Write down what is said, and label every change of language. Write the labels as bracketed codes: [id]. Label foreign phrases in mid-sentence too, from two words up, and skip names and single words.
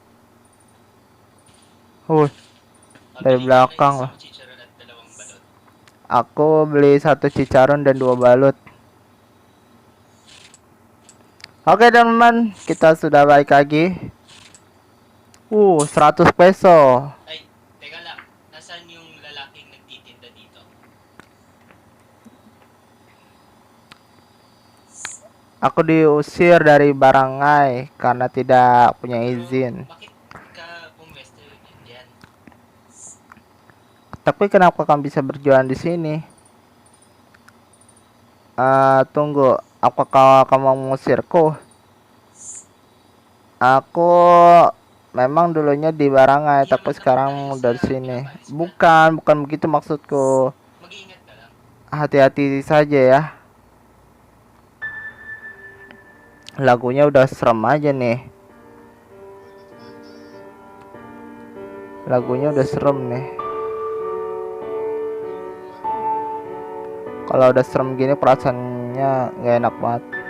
[id] Dari belakang lah. Aku beli 1 cicaron dan 2 balut. Oke teman-teman, kita sudah balik lagi. 100 peso. [tl] Ay, teka lang. Nasaan yung lalaking nagtitinda dito? [id] Aku diusir dari barangay karena tidak punya izin. [tl] Bakit ka pumwesto diyan? [id] Tapi kenapa kamu bisa berjualan di sini? Tunggu, apakah kamu mengusirku? Aku memang dulunya di barangay, tapi sekarang udah di sini. Bukan begitu maksudku. [tl] Mag-iingat ka lang. [id] Hati-hati saja ya. Lagunya udah serem aja nih. Lagunya udah serem nih. Kalau udah serem gini perasaannya nggak enak banget.